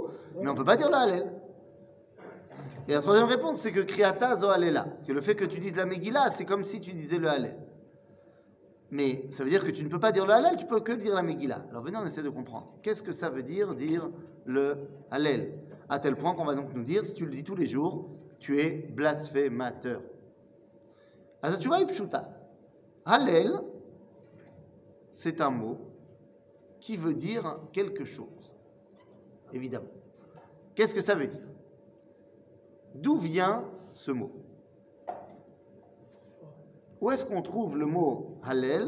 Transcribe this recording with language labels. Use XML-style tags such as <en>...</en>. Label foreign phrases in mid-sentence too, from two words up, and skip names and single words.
<fr>Mais on ne peut pas dire le Hallel. Et la troisième réponse, c'est que</fr> <he>קריאתה זו הלילה,</he> <fr>que le fait que tu dises la Megillah, c'est comme si tu disais le Hallel. Mais ça veut dire que tu ne peux pas dire le Hallel, tu peux que dire la Megillah. Alors venez, on essaie de comprendre. Qu'est-ce que ça veut dire le Hallel? À tel point qu'on va donc nous dire, si tu le dis tous les jours, tu es blasphémateur.</fr> <he>אז התשובה היא פשוטה. הלל,</he> <fr>c'est un mot qui veut dire quelque chose, évidemment. Qu'est-ce que ça veut dire? D'où vient ce mot? Où est-ce qu'on trouve le mot Hallel?</fr>